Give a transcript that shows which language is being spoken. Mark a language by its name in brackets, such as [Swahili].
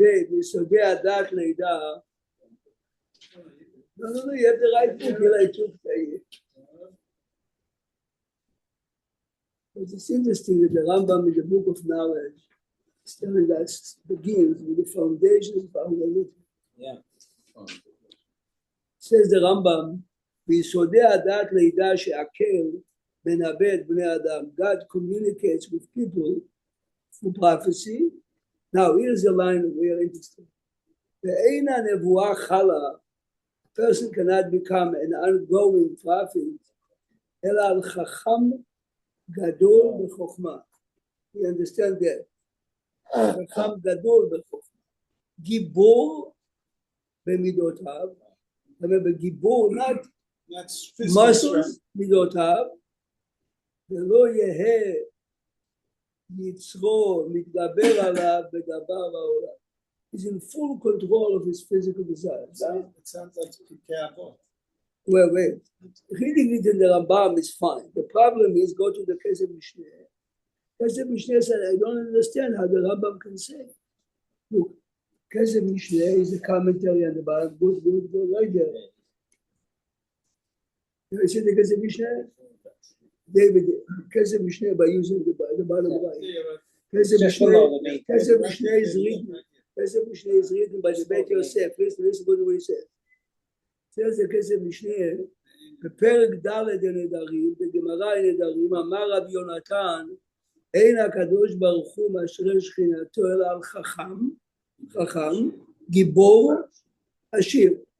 [Hebrew] מיסודי הדת לידה. [English] No, you have the right book. Eli took But it's interesting that the Rambam in the Book of Knowledge is telling us begins with the foundations of our religion. Yeah. Says the Rambam, [Hebrew] ביסודי הדת לידע שהקל מנבא את בני אדם. [English] God communicates with people through prophecy. Now here's a line that we are interested. [Hebrew] ואין הנבואה חלה, [English] a person cannot become an ongoing prophet, [Hebrew] אלא על חכם גדול בחוכמה. [English] You understand that? [Hebrew] חכם גדול בחוכמה. גיבור במידותיו. [English] Remember, גיבור, not That's physical muscles, strength. [Hebrew] מידותיו. ולא יהא יצרו מתגבר עליו בדבר העולם. [English] He's in full control of his physical desires. It sounds like Pirkei Avot. Wait. Reading it in the Rambam is fine. The problem is go to the Kesef Mishneh. Kesef Mishneh said, I don't understand how the Rambam can say. Look, Kesef Mishneh is a commentary on the Bible. Good, right there. You see the Kesef Mishneh? David, Kesef Mishneh by using the bottom right. Kesef Just below the Mishneh, knee. Kesef Mishneh is written. Kesef Mishneh is written by the Beit Yosef. Listen to what he says. Says the Kesef Mishneh, [Hebrew] בפרק ד' הנדרים, בגמרא הנדרים, אמר רבי יונתן, אין הקדוש ברוך הוא משרה שכינתו אלא על חכם, גיבור, עשיר.